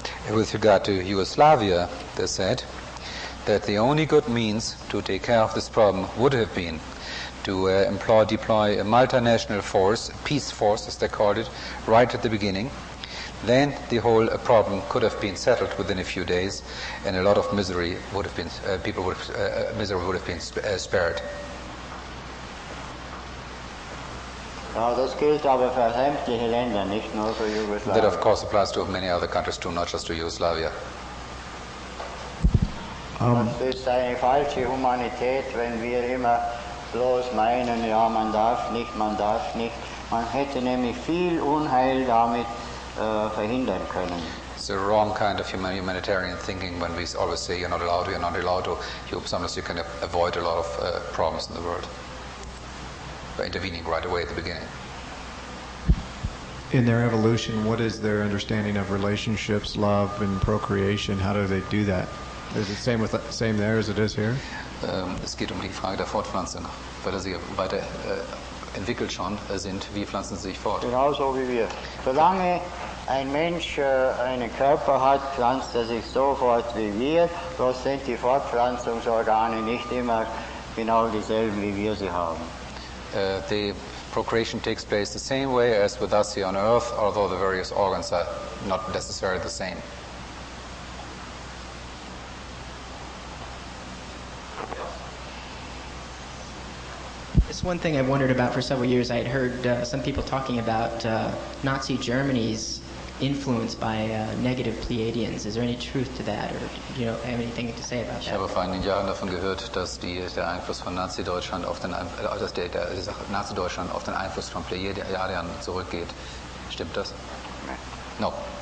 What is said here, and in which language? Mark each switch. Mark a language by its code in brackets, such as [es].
[en] With regard to Yugoslavia, they said that the only good means to take care of this problem would have been to deploy a multinational force, a peace force as they called it, right at the beginning. Then the whole problem could have been settled within a few days, and a lot of misery would have been spared. [de] Ja, das gilt aber für sämtliche Länder, nicht nur für Jugoslawien. [en] That of course applies to many other countries too, not just to Yugoslavia. [de] Das ist eine falsche Humanität, wenn wir immer bloß meinen, ja, man darf nicht, man darf nicht. Man hätte nämlich viel Unheil damit verhindern können. [en] It's a wrong kind of humanitarian thinking when we always say you're not allowed to. Sometimes you can avoid a lot of problems in the world by intervening right away at the beginning. In their evolution, what is their understanding of relationships, love, and procreation? How do they do that? Is it same there as it is here? [de] Es geht die Frage der Fortpflanzung, weil sie weiter entwickelt schon sind, wie pflanzen sie sich fort? Genauso wie wir. Solange ein Mensch einen Körper hat, pflanzt er sich so fort wie wir, bloß sind die Fortpflanzungsorgane nicht immer genau dieselben, wie wir sie haben. [en] The procreation takes place the same way as with us here on Earth, although the various organs are not necessarily the same. It's one thing I've wondered about for several years. I had heard some people talking about Nazi Germany's influence by negative Pleiadians. Is there any truth to that, or do you have anything to say about [de] Ich [en] that? [de] habe vor einigen Jahren davon gehört, dass der Einfluss von Nazi-Deutschland auf den Nazi-Deutschland auf den Einfluss von Pleiadiern zurückgeht. Stimmt das? Nein. [en] No.